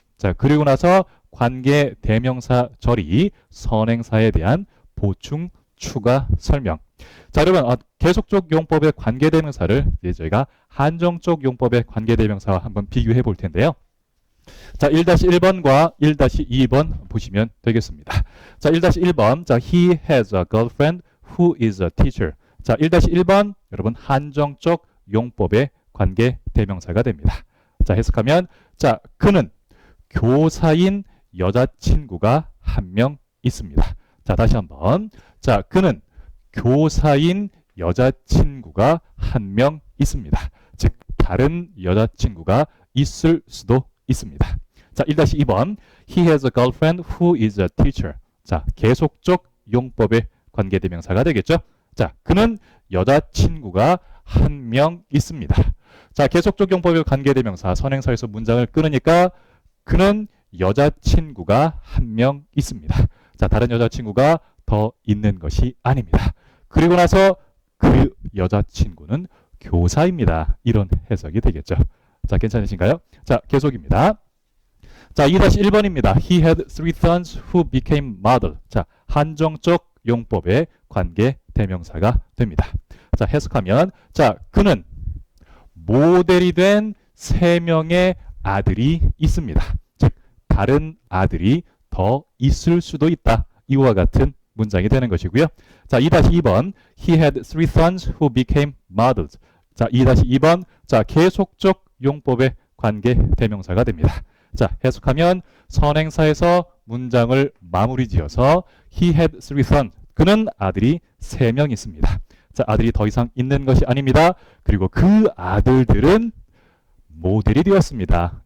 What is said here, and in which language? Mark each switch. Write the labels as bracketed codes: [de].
[ko] 자, 그리고 나서 관계대명사절이 선행사에 대한 보충, 추가 설명. 자, 여러분 계속적 용법의 관계대명사를 이제 저희가 한정적 용법의 관계대명사와 한번 비교해 볼 텐데요. 자, 1-1번과 1-2번 보시면 되겠습니다. 자, 1-1번. [en] 자, he has a girlfriend who is a teacher. [ko] 자, 1-1번 여러분 한정적 용법의 관계대명사가 됩니다. 자, 해석하면 자, 그는 교사인 여자친구가 한 명 있습니다. 자, 다시 한번. 자, 그는 교사인 여자친구가 한 명 있습니다. 즉 다른 여자친구가 있을 수도 있습니다. 자, 1-2번. [en] He has a girlfriend who is a teacher. [ko] 자, 계속적 용법의 관계대명사가 되겠죠. 자, 그는 여자친구가 한 명 있습니다. 자, 계속적 용법의 관계대명사 선행사에서 문장을 끊으니까 그는 여자친구가 한 명 있습니다. 자, 다른 여자친구가 더 있는 것이 아닙니다. 그리고 나서 그 여자친구는 교사입니다. 이런 해석이 되겠죠. 자, 괜찮으신가요? 자, 계속입니다. 자, 2-1번입니다. [en] He had three sons who became model. [ko] 자, 한정적 용법의 관계 대명사가 됩니다. 자, 해석하면 자, 그는 모델이 된 3명의 아들이 있습니다. 즉, 다른 아들이 더 있을 수도 있다. 이와 같은 문장이 되는 것이고요. 자, 2-2번. [en] He had three sons who became models. [ko] 자, 2-2번. 자, 계속적 용법의 관계 대명사가 됩니다. 자, 해석하면 선행사에서 문장을 마무리 지어서 [en] He had three sons. [ko] 그는 아들이 3명 있습니다. 자, 아들이 더 이상 있는 것이 아닙니다. 그리고 그 아들들은 모델이 되었습니다.